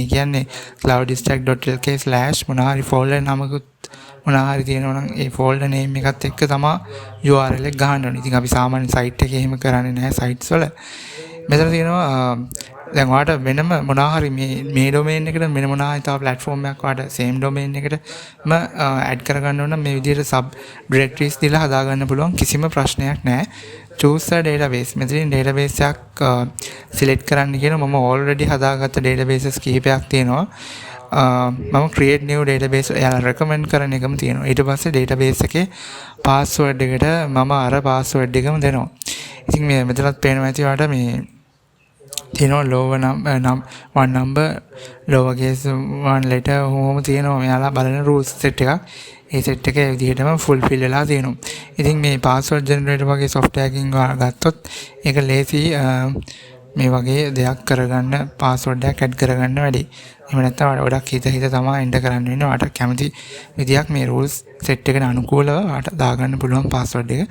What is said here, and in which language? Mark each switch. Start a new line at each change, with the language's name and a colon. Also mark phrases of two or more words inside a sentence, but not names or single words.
Sinhala: කියන්නේ cloudstack.lk/ මොනවා හරි folder නමකුත් මොනවා හරි තියෙනවා නම් ඒ
English: folder name
Sinhala: එකත් එක්ක තමයි URL එක ගහන්න ඕනේ. ඉතින් අපි සාමාන්‍ය site එකේ එහෙම කරන්නේ නැහැ sites වල. මෙතන තියෙනවා දැන් ඔයාලට වෙනම මොනවා හරි මේ domain එකට වෙන මොනවා හරි තව platform එකක් ඔයාලට
English: same domain
Sinhala: එකටම add කරගන්න ඕන නම් මේ විදිහට
English: sub directories
Sinhala: දීලා හදා ගන්න පුළුවන්. කිසිම ප්‍රශ්නයක් නැහැ.
English: choose a database.
Sinhala: මෙතනින් database එකක් select කරන්න කියනවා. මම already හදාගත්ත databases කිහිපයක් තියෙනවා. මම
English: create new database
Sinhala: එයාලා recommend කරන එකම තියෙනවා. ඊට පස්සේ database එකේ password එකට මම අර password එකම දෙනවා. ඉතින් මේ මෙතනත් පේනවා ඇති ඔයාලට මේ තියෙනවා
English: lower one number lower case one letter
Sinhala: හොම තියෙනවා. මෙයාලා බලන
English: rules set
Sinhala: එකක්. ඒ set එක ඒ විදිහටම fulfill වෙලා තියෙනවා. ඉතින් මේ
English: password generator
Sinhala: වගේ software එකකින් ගත්තොත් ඒක ලේසි මේ වගේ දෙයක් කරගන්න password එකක් add කරගන්න වැඩි. එහෙම නැත්නම් ගොඩක් හිත තමයි enter කරන්න වෙන්නේ. ඔයාලට කැමති විදියක් මේ
English: rules set
Sinhala: එකට අනුකූලව ඔයාලට දාගන්න පුළුවන් password එක.